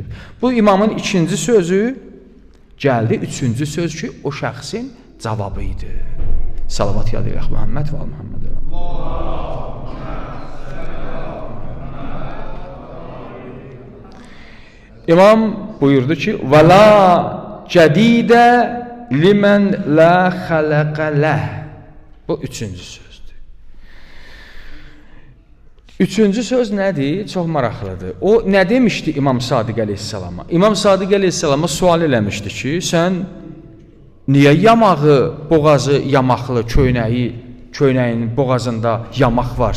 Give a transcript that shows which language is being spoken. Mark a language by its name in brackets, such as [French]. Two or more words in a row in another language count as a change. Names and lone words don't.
[Azerbaijani] Bu imamın ikinci sözü gəldi, üçüncü söz ki, o şəxsin cavabı idi. Salavat yad eləyək Muhammed və Muhammed. İmam buyurdu ki, [Arabic] وَلَا جَدِيدَ لِمَنْ لَا خَلَقَ لَهِ. [Azerbaijani] Bu üçüncü sözdür. Üçüncü söz nədir? Çox maraqlıdır. O nə demişdi İmam Sadiq əleyhissalama? İmam Sadiq əleyhissalama sual eləmişdi ki, sən niyə yamağı, boğazı yamaqlı, köynəyin boğazında yamaq var?